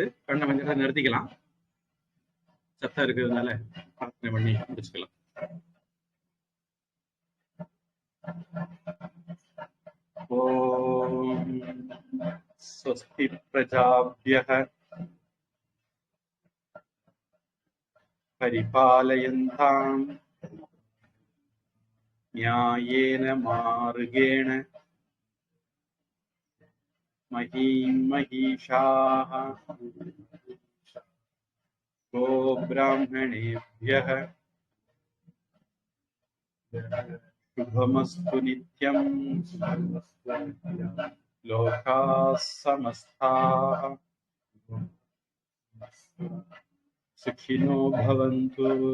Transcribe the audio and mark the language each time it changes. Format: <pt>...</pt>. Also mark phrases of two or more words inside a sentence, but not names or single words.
<ta>கண்ணை கொஞ்சம் நிறுத்திக்கலாம், சத்தம் இருக்கிறதுனால பிரார்த்தனை பண்ணி முடிச்சுக்கலாம்.</ta> <sa>ओम् स्वस्ति प्रजाभ्यः परिपालयन्ताम् न्यायेन मार्गेण महीं महिषाः गोब्राह्मणेभ्यः शुभमस्तु नित्यं लोकाः समस्ताः सुखिनो भवन्तु।</sa>